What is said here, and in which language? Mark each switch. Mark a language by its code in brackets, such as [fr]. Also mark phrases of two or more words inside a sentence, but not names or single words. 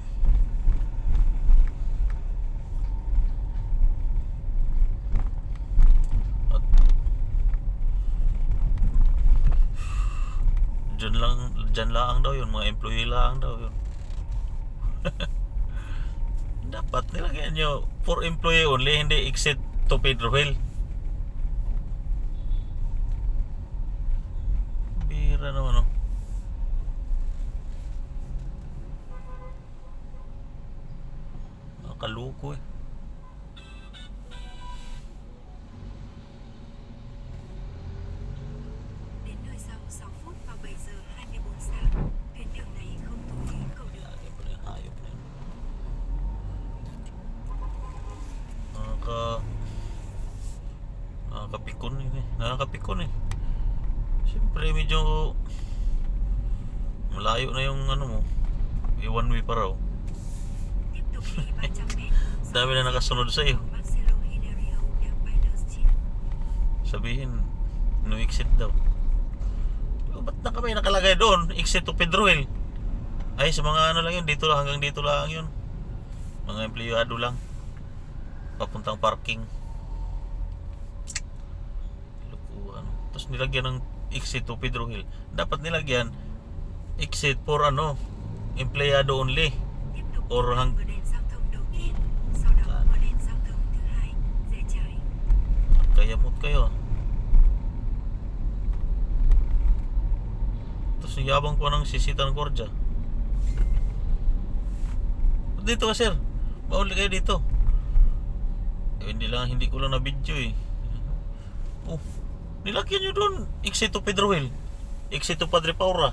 [tl] At dyan lang daw yun, mga employee lang daw yun. Dapat nilagyan nyo [en] for employee only, [tl] hindi [en] exit to Pedro Hill. [tl] Bira naman nakaluko [vi] Đến nơi sau 6 phút vào 7 giờ 24 sáng, tuyến đường này không thu phí cầu đường. [tl] Hayop na yun. Nakakapikon Siyempre medyo malayo na yung ano mo, [en] one way [tl] pa raw. [vi] Tiếp tục đi 300 mét. [tl] Dami na nakasunod sa iyo. Marcelo Hilario del Pinos Chin. Sabihin [en] no exit [tl] daw. Ba't na kami nakalagay doon [en] exit to Pedro Hill? [tl] Ay, sa mga ano lang yun, dito lang, hanggang dito lang yun. Mga empleyado lang papuntang parking. Lukuhan. Tapos nilagyan ng [en] exit to Pedro Hill. [tl] Dapat nilagyan [en] exit for [tl] empleyado only. [vi] Tiếp tục Or vào đèn giao thông đầu tiên, sau đó vào đèn giao thông thứ hai, rẽ trái. [tl] Kayamot kayo. Tapos yabang ko ng sisita ng kordya. Dito ka sir, bawal kayo dito. Hindi ko lang na video nilagyan nyo doon [en] exit to Pedro Hill, exit to Padre Paura.